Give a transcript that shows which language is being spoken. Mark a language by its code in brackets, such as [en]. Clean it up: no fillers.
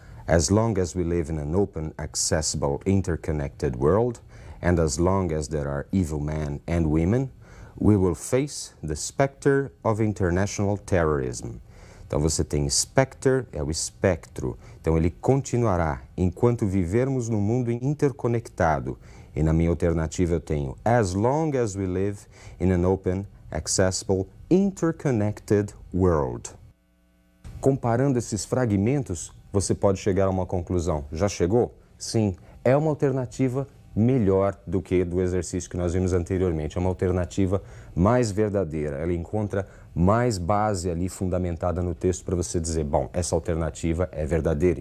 [en] As long as we live in an open, accessible, interconnected world, and as long as there are evil men and women, we will face the specter of international terrorism. [pt] Então você tem specter, é o espectro. Então ele continuará enquanto vivermos num mundo interconectado. E na minha alternativa eu tenho [en] as long as we live in an open, accessible, interconnected world. [pt] Comparando esses fragmentos, você pode chegar a uma conclusão. Já chegou? Sim, é uma alternativa melhor do que do exercício que nós vimos anteriormente. É uma alternativa mais verdadeira. Ela encontra mais base ali fundamentada no texto para você dizer, bom, essa alternativa é verdadeira.